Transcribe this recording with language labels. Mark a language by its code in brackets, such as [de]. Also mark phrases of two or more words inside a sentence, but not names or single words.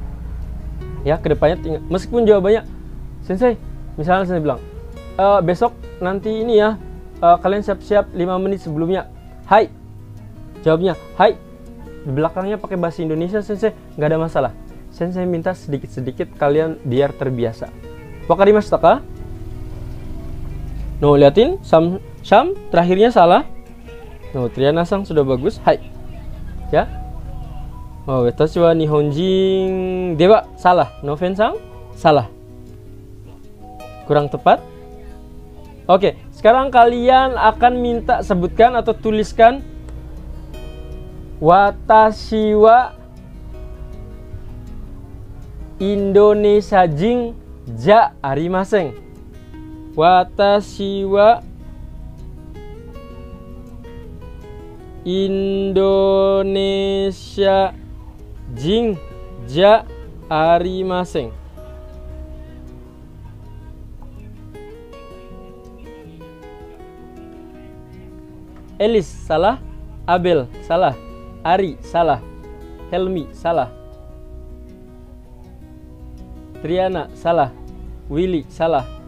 [id] Ya, kedepannya tinggal, meskipun jawabannya Sensei, misalnya saya bilang besok nanti ini ya, kalian siap-siap 5 menit sebelumnya. Hai, Jawabnya, hai. Di belakangnya pakai bahasa Indonesia, Sensei. Nggak ada masalah. Sensei minta sedikit-sedikit kalian biar terbiasa. [ja] わかりましたか? [id] No, liatin. Sham, terakhirnya salah. No, Triana-san sudah bagus. Hai. Ya. [ja] おお、私は日本人では. [id] Salah. Noven-san, salah. Kurang tepat. Oke, sekarang kalian akan minta sebutkan atau tuliskan [ja] 私はインドネシア人じゃありません. 私はインドネシア人じゃありません. [id] Elis salah, Abel salah, Ari salah, Helmi salah, Triana salah, Willy salah.